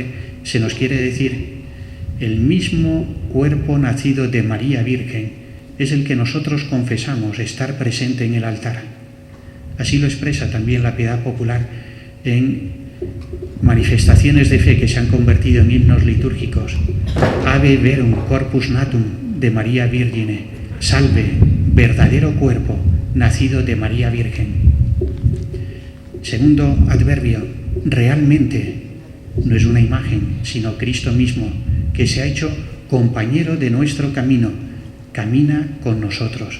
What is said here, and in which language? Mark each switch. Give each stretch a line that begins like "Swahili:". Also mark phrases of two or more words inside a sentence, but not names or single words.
Spanish: Se nos quiere decir: el mismo cuerpo nacido de María Virgen es el que nosotros confesamos estar presente en el altar. Así lo expresa también la piedad popular en manifestaciones de fe que se han convertido en himnos litúrgicos.
Latin: Ave verum corpus natum de María Virgine, salve,
Spanish: verdadero cuerpo nacido de María Virgen. Segundo adverbio, realmente. No es una imagen, sino Cristo mismo, que se ha hecho compañero de nuestro camino, camina con nosotros.